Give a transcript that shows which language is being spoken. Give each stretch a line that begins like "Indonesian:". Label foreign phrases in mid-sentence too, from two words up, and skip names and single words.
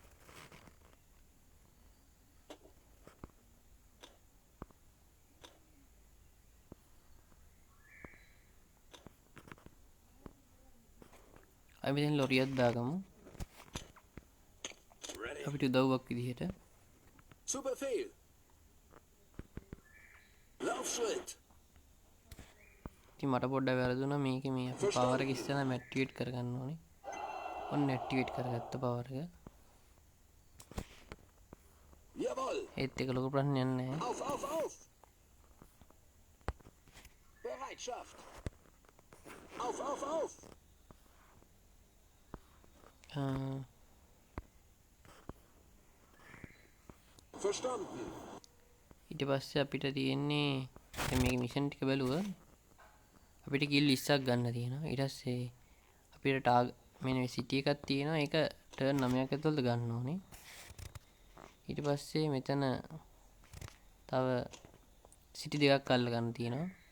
Sinhala: අපි දැන් ලොරියක් දාගමු. අපිට උදව්වක් විදිහට.
German: Zu Befehl. Laufschritt.
Sinhala: ඉතින් මට පොඩ්ඩක් වැරදුනා මේකේ මේ අපි පවර් එක ඉස්සෙල්ලාම ඇක්ටිවේට් කරගන්න ඕනේ. ඔන්න ඇක්ටිවේට් කරගත්ත පවර් එක.
German: Jawohl.
Sinhala: ඒත් එක ලොකු ප්‍රශ්නයක් නැහැ.
German: Auf, auf, auf. Bereitschaft. Auf, auf, auf. Verstanden.
Sinhala: ඊට පස්සේ අපිට තියෙන්නේ දැන් මේක මිෂන් ටික බැලුවා. අපිට කිල් 20ක් ගන්න තියෙනවා. ඊට පස්සේ අපිට මේ සිටි එකක් තියෙනවා. ඒක ටර්න් 9ක් ඇතුළත ගන්න ඕනේ. ඊට පස්සේ මෙතන තව සිටි දෙකක් අල්ල ගන්න තියෙනවා.